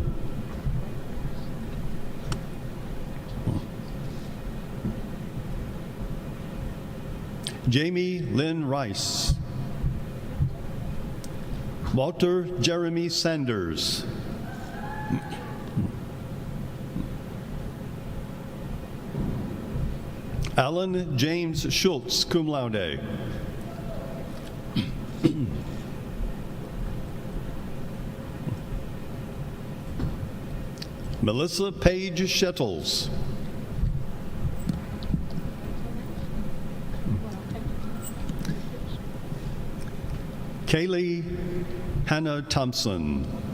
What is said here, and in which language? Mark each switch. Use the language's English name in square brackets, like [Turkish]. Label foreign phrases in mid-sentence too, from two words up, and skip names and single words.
[English] Jamie Lynn Rice. Walter Jeremy Sanders. Alan James Schultz, [Latin] cum laude. [English] Melissa Page Shettles. Kaylee Hannah Thompson.